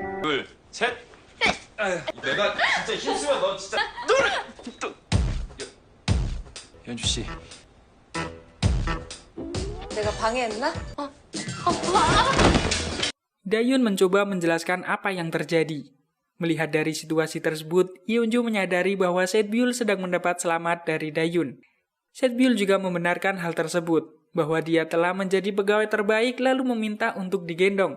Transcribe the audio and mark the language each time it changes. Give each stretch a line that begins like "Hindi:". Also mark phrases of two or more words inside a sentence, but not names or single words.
Korean: 둘, 셋. 내가 진짜 힘쓰면 너 진짜 연주 씨. 내가 방해했나?
Indonesian: Dayun mencoba menjelaskan apa yang terjadi. Melihat dari situasi tersebut, Yeonju menyadari bahwa Setbyul sedang mendapat selamat dari Dayun. Setbyul juga membenarkan hal tersebut, bahwa dia telah menjadi pegawai terbaik lalu meminta untuk digendong.